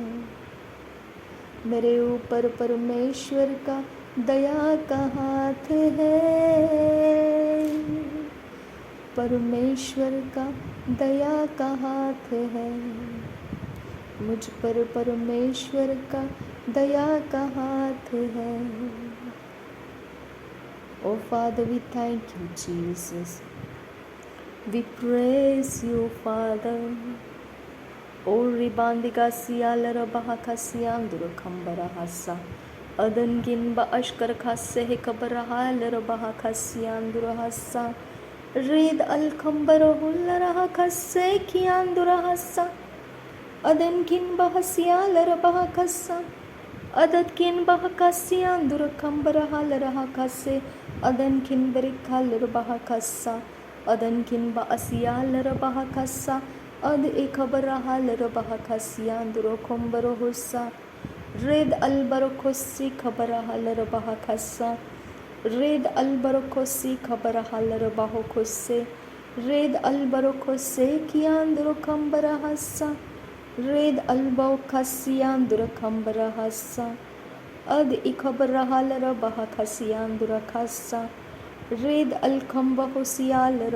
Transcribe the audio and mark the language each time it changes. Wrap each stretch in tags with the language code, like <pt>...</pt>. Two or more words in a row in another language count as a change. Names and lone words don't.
<hi>मेरे ऊपर परमेश्वर का दया का हाथ है, परमेश्वर का दया का हाथ है, मुझ पर परमेश्वर का दया का हाथ है।</hi> <en>Oh Father, we thank you, Jesus. We praise you, Father. O ribandika sialara bahaka siandura khambara hassa, adan gin ba ashkar khasse he kabara lara bahaka siandura hassa, rid al khambara hullara khasse kiandura hassa, adan gin bahasiya lara bahakassa, adat kin bahakasiya andura khambara lara khasse, adan kin berikha lara bahakassa, adan kin baasiya lara bahakassa, अद एक खबरहा लर बहा खसिया अंदरो खुम्बरो हुस्सा, रेद अलबरो खुस्सी खबरहा लर बहा खस्सा, रेद अलबरो खुस्सी खबरहा लर बाहो खुस्से, रेद अलबरो खुस्से किया अंदरो खम्बरा हस्सा, रेद अलबो खसिया अंदरो खम्बरा हस्सा, अद एक खबरहा लर बहा खसिया अंदरो खस्सा, रेद अलखम्बा हुसिया लर</en>